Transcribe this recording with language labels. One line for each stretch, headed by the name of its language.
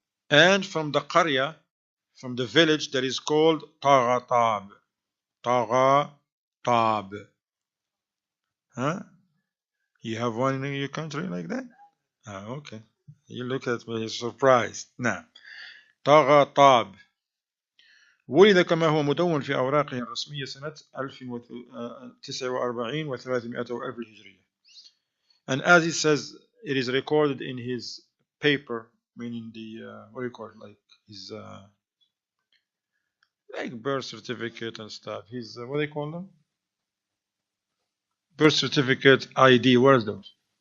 English: And from the Qarya, from the village that is called Taghatab. Taghatab. Huh? You have one in your country like that? Ah, okay. You look at me, you're surprised. Now, Taghatab.
Arabic: ولد كما هو مدون في أوراقه الرسمية سنة 1049 و300 وألف الهجرية.
English: And as he says, it is recorded in his paper, meaning the, what do you call it, like his, like birth certificate and stuff. His, what do they call them? Birth certificate, ID, where's those?